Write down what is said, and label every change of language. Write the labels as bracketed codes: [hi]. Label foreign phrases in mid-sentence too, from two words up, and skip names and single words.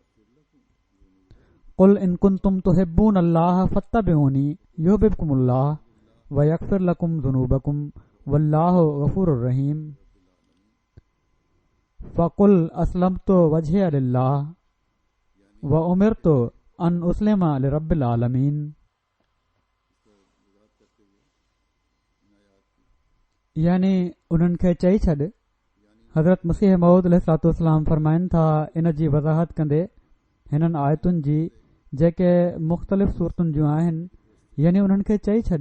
[ar] قل إن كنتم تحبون الله فاتبعوني يحببكم الله ويغفر لكم ذنوبكم والله غفور رحيم فقل أسلمت وجهي لله وأمرت أن أسلم لرب العالمين. [sd] यानी उन्हनि खे चई छॾ। हज़रत मसीह मऊद [ar] عليه الصلاة والسلام [sd] फरमाइनि था इन जी वज़ाहत कंदे हिननि आयतुनि जी जेके मुख़्तलिफ़ सूरतुनि जूं आहिनि, यानी उन्हनि खे चई छॾ।